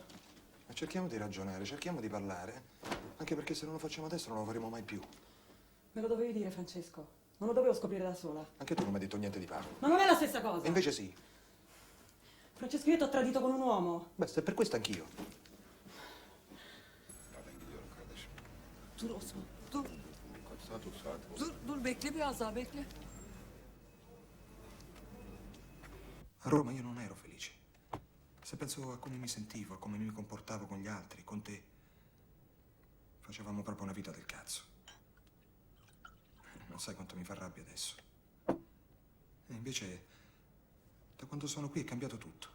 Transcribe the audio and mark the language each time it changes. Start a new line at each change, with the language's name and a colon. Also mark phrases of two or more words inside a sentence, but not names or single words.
Italian: Ma cerchiamo di ragionare, cerchiamo di parlare. Anche perché se non lo facciamo adesso non lo faremo mai più. Me lo dovevi dire, Francesco. Non lo dovevo scoprire da sola. Anche tu non mi hai detto niente di Paolo. Ma non è la stessa cosa. E invece sì. Francesco, io ti ho tradito con un uomo. Beh, se è per questo anch'io.
Turkish: Dur Osman, dur. Dur bekle biraz daha bekle.
Italian: A Roma io non ero felice. Se penso a come mi sentivo, a come mi comportavo con gli altri, con te, facevamo proprio una vita del cazzo. Non sai quanto mi fa rabbia adesso. E invece, da quando sono qui è cambiato tutto.